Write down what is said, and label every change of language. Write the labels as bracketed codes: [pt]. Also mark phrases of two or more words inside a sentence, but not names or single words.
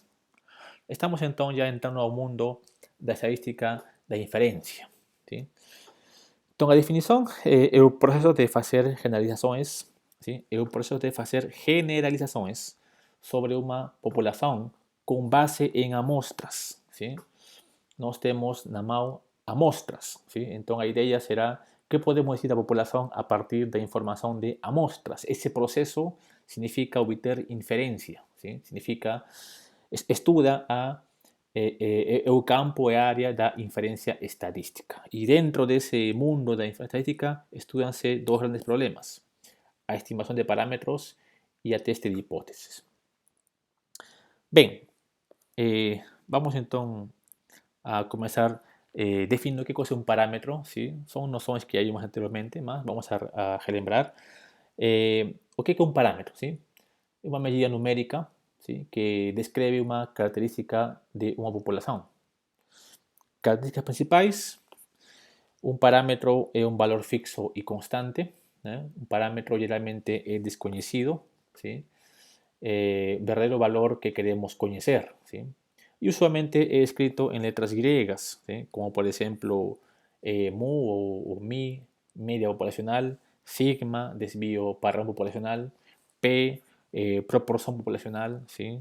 [es] Estamos entonces ya entrando al mundo de estadística de inferencia. ¿Sí? Entonces, la definición es el proceso de hacer generalizaciones, ¿sí? Es el proceso de hacer generalizaciones sobre una población con base en amostras. ¿Sí? [pt] Nós temos na mão amostras. [es] ¿Sí? Entonces, la idea será qué podemos decir de la población a partir de información de amostras. Ese proceso significa obtener inferencia. ¿Sí? [pt] Significa estuda o campo e área da inferência estadística. E dentro desse mundo da inferência estadística estudan-se dois grandes problemas: a estimação de parâmetros e a teste de hipóteses. Bem, vamos então a começar definindo [es] que cosa [pt] é um parâmetro. [es] ¿Sí? [pt] São noções que vimos anteriormente, mas vamos a relembrar. O que é um parâmetro? [es] ¿Sí? [pt] É uma medida numérica, [es] ¿sí? [pt] Que descreve uma característica de uma população. Características principais: [es] un parámetro es un valor fixo y constante. Un parámetro generalmente es desconocido, ¿sí? Verdadero valor que queremos conocer. ¿Sí? Y usualmente es escrito en letras griegas, ¿sí? Como por ejemplo mu o mi, media populacional; sigma, desvío para populacional; p, proporción populacional; ¿sí?